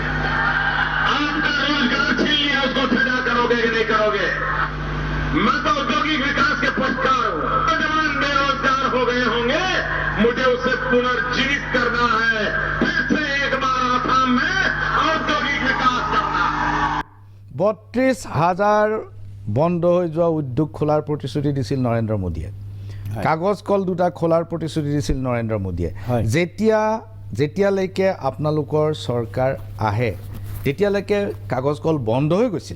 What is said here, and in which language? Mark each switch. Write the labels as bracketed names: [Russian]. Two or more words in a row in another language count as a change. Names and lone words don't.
[Hindi] आपका रोजगार छीन लिया उसको सजा करोगे कि नहीं करोगे? मैं तो औद्योगिक विकास के पक्षकार हूं। नौजवान बेरोजगार हो गए होंगे, मुझे उसे पुनर्जीवित करना है, फिर से एक बार आसाम में औद्योगिक विकास करना है। [Assamese] 32,000 বন্ধ হৈ যোৱা উদ্যোগ খোলাৰ প্ৰতিশ্ৰুতি দিছিল নৰেন্দ্ৰ মোদীয়ে। কাগজ কল দুটা খোলাৰ প্ৰতিশ্ৰুতি দিছিল নৰেন্দ্ৰ মোদীয়ে। যেতিয়ালৈকে আপোনালোকৰ চৰকাৰ আহে তেতিয়ালৈকে কাগজ কল বন্ধ হৈ গৈছিল।